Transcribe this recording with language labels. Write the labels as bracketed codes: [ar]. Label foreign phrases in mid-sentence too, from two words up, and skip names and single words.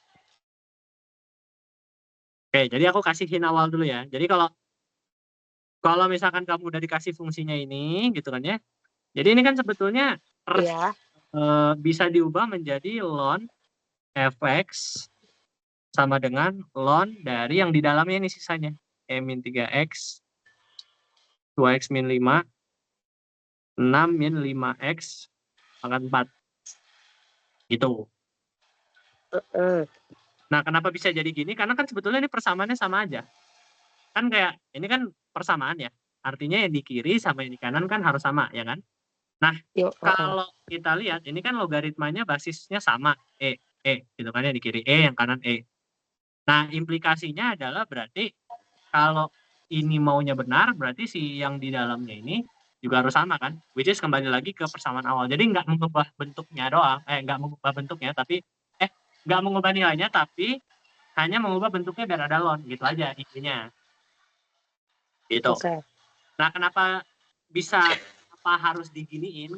[id] Oke, jadi aku kasih hint awal dulu ya. Jadi kalau misalkan kamu udah dikasih fungsinya ini gitu kan ya. Jadi ini kan sebetulnya Iya. bisa diubah menjadi ln f(x) sama dengan ln dari yang di dalamnya ini sisanya. E-3x, 2x min 5, 6 min 5x pangkat 4. Gitu. Heeh. Nah, kenapa bisa jadi gini? Karena kan sebetulnya ini persamaannya sama aja. Kan kayak ini kan persamaan ya. Artinya yang di kiri sama yang di kanan kan harus sama, ya kan? Nah, Heeh. kalau kita lihat ini kan logaritmanya basisnya sama, gitu kan ya, di kiri E, yang kanan E. Nah, implikasinya adalah berarti kalau ini maunya benar, berarti si yang di dalamnya ini juga harus sama kan? [en] Which is [id] kembali lagi ke persamaan awal. Jadi nggak mengubah bentuknya doang, nggak mengubah bentuknya, tapi nggak mengubah nilainya, tapi hanya mengubah bentuknya biar ada ln, gitu aja intinya. Gitu. Oke. Nah, kenapa harus diginiin?